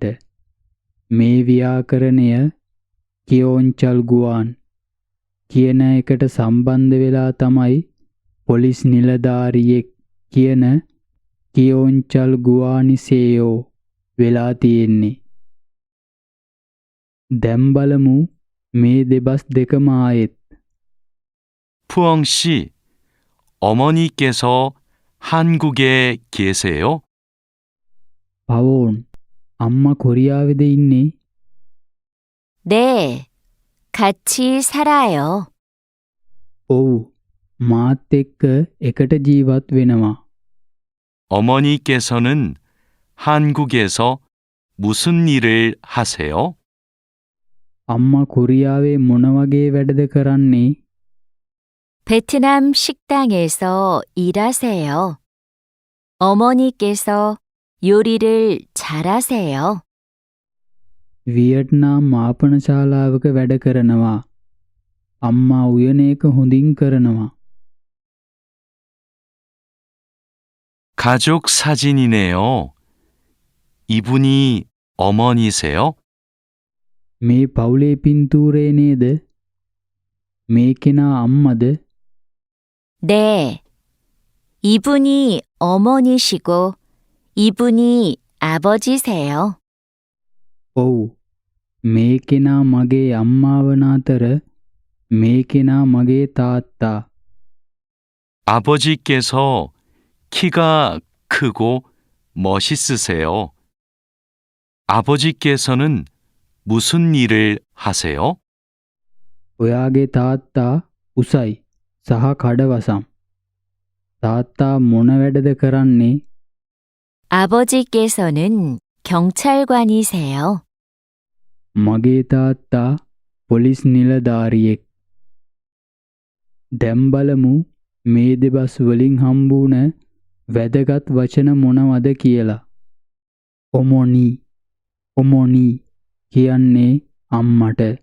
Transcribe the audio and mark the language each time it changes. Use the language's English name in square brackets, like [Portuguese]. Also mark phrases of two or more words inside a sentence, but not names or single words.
[Sinhala] මේ ව්‍යාකරණය කෙයොන්චල්ගුවාන් කියන එකට සම්බන්ධ වෙලා තමයි පොලිස් නිලධාරියෙක් කියන කියොන්චල්ගුවානිසේයෝ වෙලා තියෙන්නේ. දැන් බලමු මේ දෙබස් දෙකම ආයෙත්. [Korean] 푸엉 씨, 어머니께서 한국에 계세요? [Sinhala] පවෝන් අම්මා කොරියාවේද ඉන්නේ? [Korean] 네, 같이 살아요. [Sinhala] ඔව් මාත් එක්ක එකට ජීවත් වෙනවා. [Korean] 어머니께서는 한국에서 무슨 일을 하세요? [Sinhala] අම්මා කොරියාවේ මොන වගේ වැඩද කරන්නේ? [Korean] 베트남 식당에서 일하세요. 어머니께서 요리를 잘하세요. [Sinhala] වියට්නාම් මාපන ශාලාවක වැඩ කරනවා. අම්මා උයන එක හොඳින් කරනවා. [Korean] 가족 사진이네요. 이분이 어머니세요? [Sinhala] මේ පවුලේ පින්තූරේ නේද? මේ කෙනා අම්මද? [Korean] 네. 이분이 어머니시고 이분이 아버지세요. [Sinhala] ඔව්. මේ කෙනා මගේ අම්මා වන අතර මේ කෙනා මගේ තාත්තා. [Korean] 아버지께서 키가 크고 멋있으세요. 아버지께서는 무슨 일을 하세요? [Sinhala] ඔයාගේ තාත්තා උසයි සහ කඩවසම්. තාත්තා මොන වැඩද කරන්නේ? [Korean] 아버지께서는 경찰관이세요. [Sinhala] මගේ තාත්තා පොලිස් නිලධාරියෙක්. දැන් බලමු මේ දෙබස් වලින් හම්බුන වැදගත් වචන මොනවද කියලා. ඔමොනි කියන්නේ අම්මට.